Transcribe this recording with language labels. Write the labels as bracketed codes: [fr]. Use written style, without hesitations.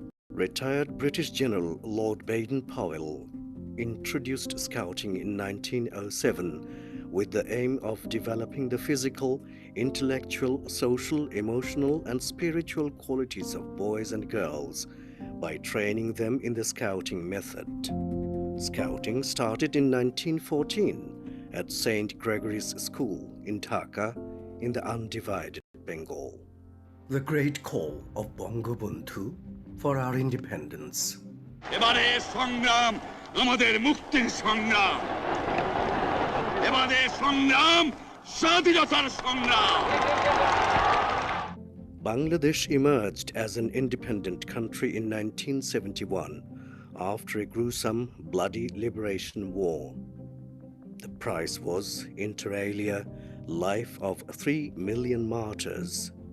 [en] Retired British General Lord Baden-Powell introduced Scouting in 1907 with the aim of developing the physical, intellectual, social, emotional, and spiritual qualities of boys and girls by training them in the Scouting method. Scouting started in 1914 at St. Gregory's School in Dhaka in the undivided Bengal. The great call of Bangabandhu for our independence. [bn] এবারে সংগ্রাম আমাদের মুক্তির সংগ্রাম এবারে সংগ্রাম স্বাধীনতার সংগ্রাম [en] Bangladesh emerged as an independent country in 1971 after a gruesome, bloody liberation war. The price was, inter alia, life of 3 million martyrs.